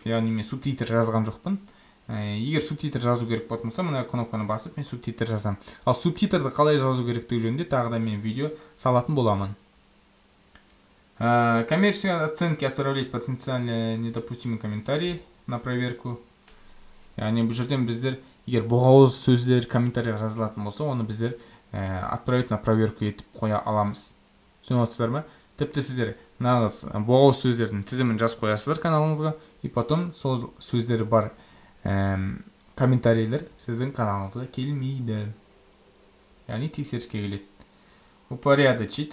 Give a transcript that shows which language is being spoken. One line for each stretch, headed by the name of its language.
Kazakh: Яғни мен субтитр жазған жоқпын. Егер субтитр жазу керек болатын болса, мына кнопканы басып, мен субтитр жазам. Ал субтитрді қалай жазу керектігі жөнінде тағы да мен видео салатын боламын.
Russian: Коммерческие оценки отправлять потенциально недопустимый комментарий на проверку.
Kazakh: Яғни бұл жерден біздер, егер боғауыз сөздер комментария жазылатын болса, оны біздер
Russian: отправить на проверку
Kazakh: етіп қоя аламыз. Түсініп отырсыздар ма? Тіпті сіздер нағыз боғауыз сөздердің тізімін жазып қоясыздар каналыңызға,
Russian: и потом
Kazakh: сол сөздері бар комментарийлер сіздің каналыңызға келмейді. Яғни тексеріске келеді. Упорядочить.